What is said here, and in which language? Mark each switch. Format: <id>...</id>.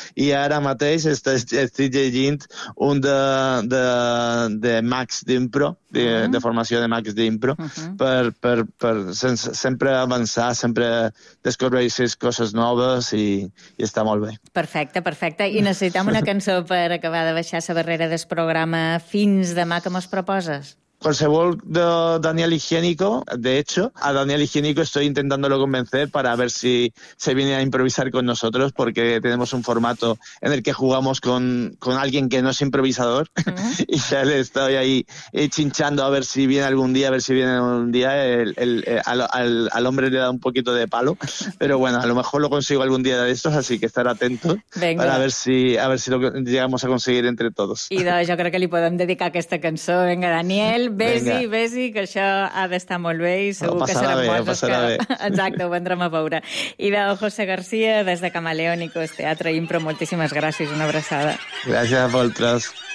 <ca>I ara mateix estic llegint un de Max d'impro, de formació de Max d'impro, per sempre avançar, sempre descobreixes coses noves i està molt bé. Perfecte, perfecte. I necessitem una cançó per acabar de baixar la barrera del programa. Fins demà, que mos proposes?</ca> <es>qualsevol Daniel Higiénico, de hecho, a Daniel Higiénico estoy intentándolo convencer para ver si se viene a improvisar con nosotros, porque tenemos un formato en el que jugamos con alguien que no es improvisador. Y ya le estoy ahí chinchando a ver si viene algún día, a ver si viene algún día. Al hombre le da un poquito de palo, pero bueno, a lo mejor lo consigo algún día de estos, así que estar atento. Venga. Para ver si lo llegamos a conseguir entre todos.</es> <ca>I doncs, jo crec que li podem dedicar aquesta cançó. Vinga, Daniel, vés-hi, que això ha d'estar molt bé i segur que seran bons. Exacte, ho vendrem a veure. I doncs, José García, des de Camaleónicos, Teatre Impro, moltíssimes gràcies, una abraçada. Gràcies a vosaltres.</ca>